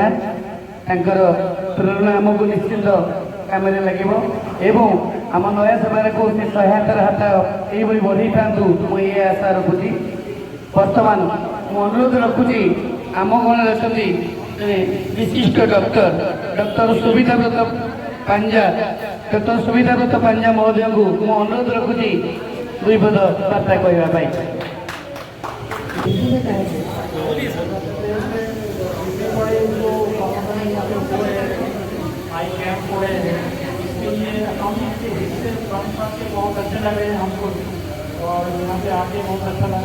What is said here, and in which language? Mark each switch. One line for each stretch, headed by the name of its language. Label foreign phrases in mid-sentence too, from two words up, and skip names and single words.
Odia: ତାଙ୍କର ପ୍ରେରଣା ଆମକୁ ନିଶ୍ଚିନ୍ତ କାମରେ ଲାଗିବ ଏବଂ ଆମ ନୟା ସଭାରେ କୌଣସି ସହାୟତାର ହାତ ଏଇଭଳି ବଢ଼େଇଥାନ୍ତୁ, ମୁଁ ଏ ଆଶା ରଖୁଛି। ବର୍ତ୍ତମାନ ମୁଁ ଅନୁରୋଧ ରଖୁଛି ଆମ ଗଣରେ ଅଛନ୍ତି ବିଶିଷ୍ଟ ଡକ୍ଟର ସୁବିଧାବ୍ରତ ପାଞ୍ଜା ମହୋଦୟଙ୍କୁ ମୁଁ ଅନୁରୋଧ ରଖୁଛି ଦୁଇ ପଦ ବାର୍ତ୍ତା କହିବା ପାଇଁ।
Hindi: बहुत अच्छे लग रहे हैं हमको और यहाँ पे आके बहुत अच्छा लगा।